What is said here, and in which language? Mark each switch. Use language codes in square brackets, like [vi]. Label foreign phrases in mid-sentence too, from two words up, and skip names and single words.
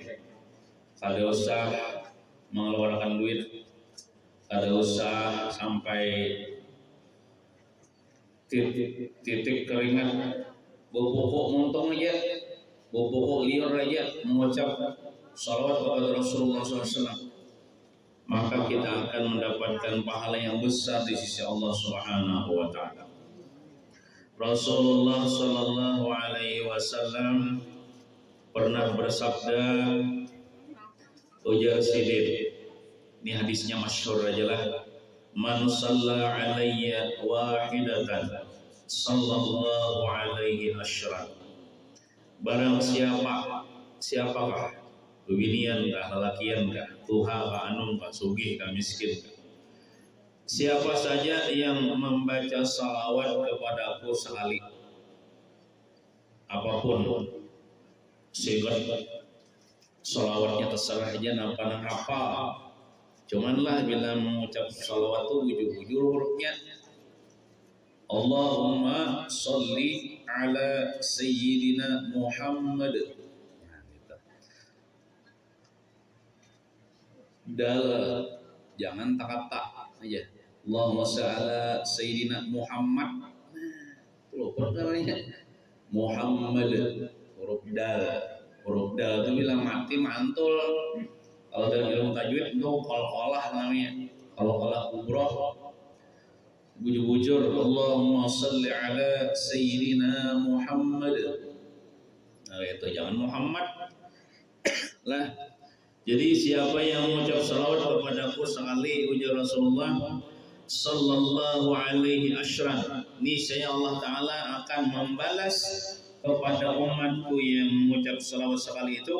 [bjn] Kada usah mengeluarkan duit, kada usah sampai titik keringat, bubuk muntung aja, bubuk liur aja mengucap salawat kepada Rasulullah SAW, maka kita akan mendapatkan pahala yang besar di sisi Allah [ar] سبحانه وتعالى. [bjn] Rasulullah [ar] صلى الله عليه وسلم [bjn] pernah bersabda, ujar sidin, ini hadisnya masyhur aja lah, [ar] من صلى علي واحدة صلى الله عليه عشرا. [bjn] Barang siapakah bebinian kah, lelakian kah, tuha kah, anum kah, sugih kah, miskin kah, siapa saja yang membaca salawat kepada aku sekali, apapun sigat salawatnya terserah aja, nampak apa, cuman lah bila mengucap salawat itu bujur-bujur hurufnya. [ar] اللهم صل على سيدنا محمد. [bjn] Dal, jangan tak-tak aja. [ar] اللهم صل على سيدنا محمد. [bjn] Tuh, namanya Muhammad, huruf dal. Huruf dal itu bila mati mantul. Kalau dalam ilmu tajwid itu qalqalah namanya. [ar] قلقلة كبرى. Bujur-bujur اللهم صل على سيدنا محمد. [bjn] Nah itu jangan Muhammad lah. Jadi siapa yang mengucap salawat kepadaku sekali, ujar Rasulullah [ar] صلى الله عليه عشرا, [bjn] niscaya Allah Ta'ala akan membalas kepada umatku yang mengucap salawat sekali itu.